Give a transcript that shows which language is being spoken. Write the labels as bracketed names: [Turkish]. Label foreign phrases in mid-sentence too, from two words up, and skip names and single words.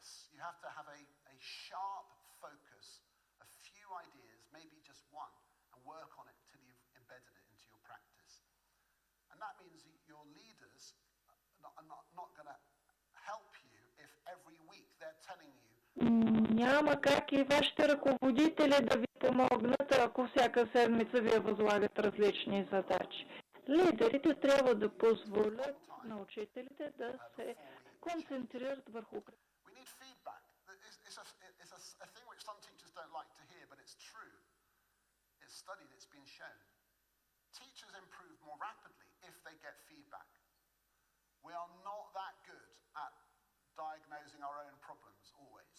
[English] You have to have a sharp focus, a few ideas, maybe just one, and work on it till you've embedded it into your practice. And that means your leaders are not going to help you if every week they're telling you. [Bulgarian] Няма как и вашите ръководители да ви помогнат, ако всяка седмица ви възлагат различни задачи. Лидерите трябва да позволят на учителите да се концентрират върху... [English] We need feedback. It's a thing which some teachers don't like to hear, but it's true. It's studied, it's been shown. Teachers improve more rapidly if they get feedback. We are not that good at diagnosing our own problems always.